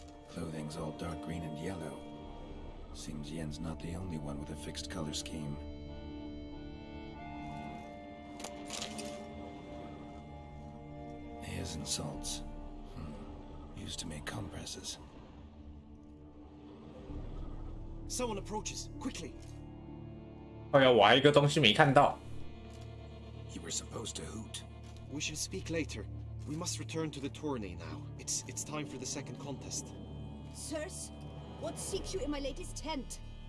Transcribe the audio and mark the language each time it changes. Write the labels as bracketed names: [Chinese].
[English] Clothing's all dark green and yellow. Seems Yen's not the only one with a fixed color scheme. Hairs and salts. Used to make compresses. Someone approaches. Quickly. [Chinese] 哎呀，我还有一个东西没看到。 [English] You were supposed to hoot. We shall speak later. We must return to the tourney now. It's time for the second contest. Sirs, what seeks you in my latest tent?